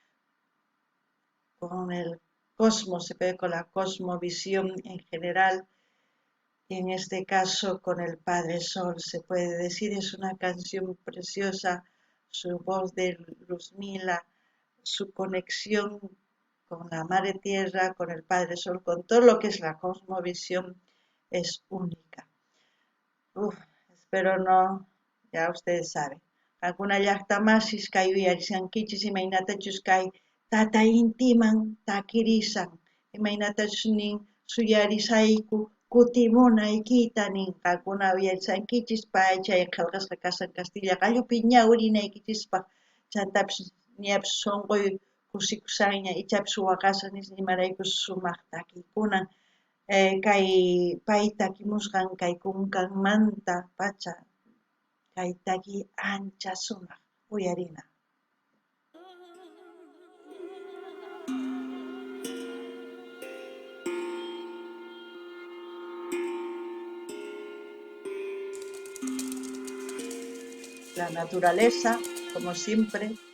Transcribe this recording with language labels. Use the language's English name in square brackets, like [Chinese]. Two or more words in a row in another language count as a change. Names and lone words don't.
[Spanish] con el cosmos, se puede con la cosmovisión en general y en este caso con el Padre Sol, se puede decir, es una canción preciosa, su voz de Luzmila, su conexión con la Madre Tierra, con el Padre Sol, con todo lo que es la cosmovisión, es única. Espero no, ya ustedes saben. [Quechua] Alguna llaqtamasis kay uyarisankichis imaynatachus kay tata intiman takirisan, imaynatachus nin suyarisayku kutimunaykita nin qankuna uyarisankichis pay chay qillqasqa kasan Castilla qallupi ñawrinaykichispa chaytapish ñapish sunquy kusikusaña ichapish waqasqa nisqa imaraykus sumaq takiykunan kay pay takimusqan kay kunkanmanta pacha kay taki ancha sumaq uyarina. [Spanish] La naturaleza, como siempre.